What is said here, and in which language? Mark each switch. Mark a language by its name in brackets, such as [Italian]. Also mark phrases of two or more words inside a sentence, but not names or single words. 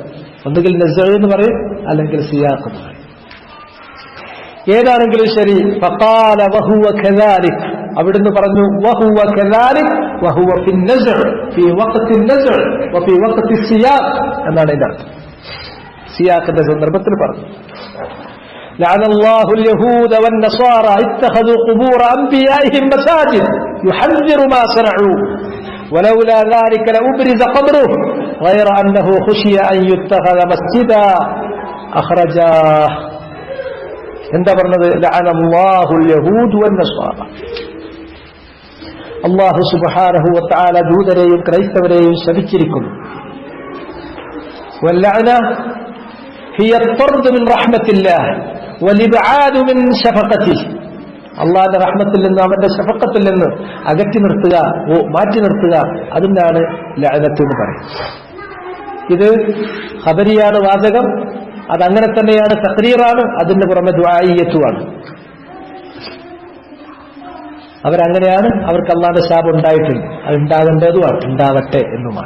[Malayalam] ഒന്നുകിൽ നസ്അ എന്ന് പറയും, അല്ലെങ്കിൽ സിയാഖ് എന്ന് പറയും. ഏതാണെങ്കിലും ശരി, [Arabic] فقال وهو كذلك, [Malayalam] അവിടുന്ന് പറഞ്ഞു [Arabic] وهو كذلك وهو في النزع في وقت النزع وفي وقت السياق [Malayalam] എന്നാണ് ഇതിന്റെ അർത്ഥം. സിയാഖിന്റെ സന്ദർഭത്തിൽ പറഞ്ഞു. [Arabic] لعن الله اليهود والنصارى اتخذوا قبور أنبيائهم مساجد يحذر ما صنعوا ولولا ذلك لأبرز قبره غير أنه خشي أن يتخذ مسجدا أخرجاه. [Malayalam] എന്താ പറഞ്ഞത്? [Arabic] لعن الله اليهود والنصارى. [Malayalam] അല്ലാഹു [Arabic] سبحانه وتعالى [Malayalam] ജൂതരെയും ക്രൈസ്തവരെയും ശപിച്ചിരിക്കുന്നു. [Arabic] واللعنة هي الطرد من رحمة الله والإبعاد من شفقته. [Malayalam] അള്ളാഹുവിന്റെ റഹ്മത്തിൽ നിന്ന് അവന്റെ ശഫഖത്തിൽ നിന്ന് അകറ്റി നിർത്തുക, മാറ്റി നിർത്തുക, അതിനാണ് ലഅനത്ത് എന്ന് പറയും. ഇത് ഖബരിയാണ് വാചകം, അതങ്ങനെ തന്നെയാണ്, തഖ്രീറാണ്, അതിന്റെ പുറമെ ദുആഇയ്യത്തുമാണ്. അവരങ്ങനെയാണ്, അവർക്ക് അള്ളാഹുവിന്റെ ശാപം ഉണ്ടായിട്ടുണ്ട്, അത് ഉണ്ടാകേണ്ടതുമാണ്, ഉണ്ടാവട്ടെ എന്നുമാണ്.